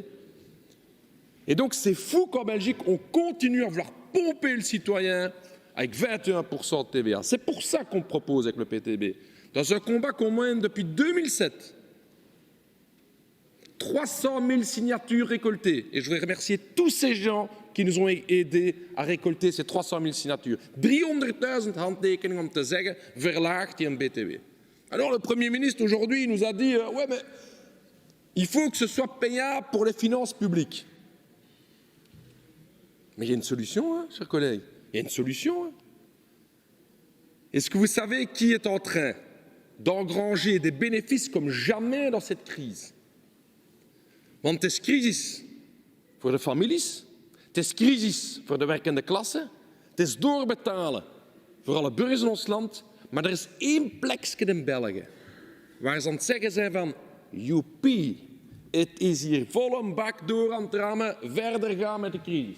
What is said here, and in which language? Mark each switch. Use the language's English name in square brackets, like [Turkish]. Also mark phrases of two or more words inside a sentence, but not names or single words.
[French] Et donc c'est fou qu'en Belgique, on continue à vouloir pomper le citoyen avec 21% de TVA. C'est pour ça qu'on propose avec le PTB, dans un combat qu'on mène depuis 2007, 300 000 signatures récoltées. Et je voudrais remercier tous ces gens qui nous ont aidés à récolter ces 300 000 signatures. [Dutch] 300.000 handtekeningen om te zeggen, verlaagt die BTW. [French] Alors le Premier ministre aujourd'hui nous a dit ouais mais il faut que ce soit payable pour les finances publiques. Mais il y a une solution, hein, chers collègues. Il y a une solution. Hein. Est-ce que vous savez qui est en train d'engranger des bénéfices comme jamais dans cette crise? [Dutch] Want het is crisis voor de families, het is crisis voor de werkende klasse, het is doorbetalen voor alle burgers in ons land, maar er is één plekje in België waar ze aan het zeggen zijn van joepie, het is hier vol een bak door aan het rammen, verder gaan met de crisis.